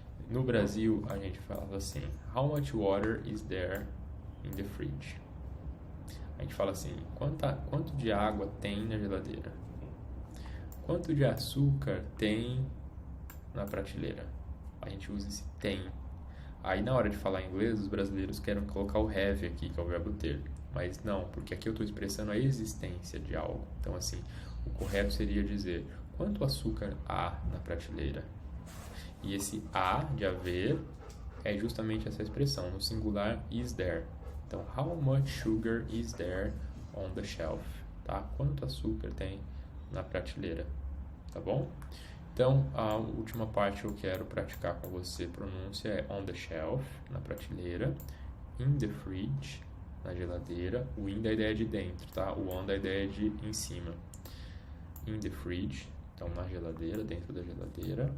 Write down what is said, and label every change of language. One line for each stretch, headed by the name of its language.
Portuguese: No Brasil, a gente falava assim:
English: how much water is there in the fridge?
Portuguese: A gente fala assim: quanto de água tem na geladeira? Quanto de açúcar tem na prateleira? A gente usa esse tem. Aí na hora de falar inglês, os brasileiros querem colocar o have aqui, que é o verbo ter. Mas não, porque aqui eu estou expressando a existência de algo. Então assim, o correto seria dizer: quanto açúcar há na prateleira? E esse de haver é justamente essa expressão, no singular
English: is there. Então, how much sugar is there on the shelf?
Portuguese: Tá? Quanto açúcar tem na prateleira? Tá bom? Então, a última parte que eu quero praticar com você, pronúncia é
English: on the shelf,
Portuguese: na prateleira,
English: in the fridge,
Portuguese: na geladeira. O in da ideia de dentro, tá? O on da ideia de em cima.
English: In the fridge,
Portuguese: então na geladeira, dentro da geladeira.